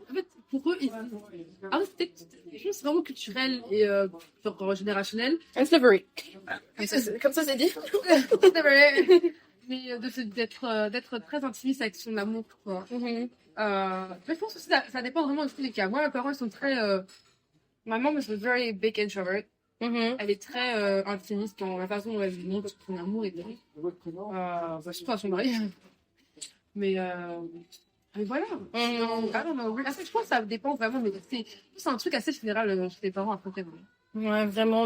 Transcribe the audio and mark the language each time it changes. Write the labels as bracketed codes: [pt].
[fr] En fait, pour eux, peut-être, je pense c'est vraiment culturel et genre générationnel. [en] And slavery. [fr] Comme ça, c'est dit. C'est vrai. Mais d'être très intimiste avec son amour, quoi. Mais je pense que ça dépend vraiment de ce qu'il y a. Moi, mes parents, ils sont très... [en] Ma mom is a very big introvert. [fr] Elle est très intimiste dans la façon dont elle montre son amour et tout. Surtout à son mari. Mais Mais voilà. [en] I don't know. [fr] Après, je pense que ça dépend vraiment, mais c'est un truc assez général chez les parents à côté. Ouais, vraiment.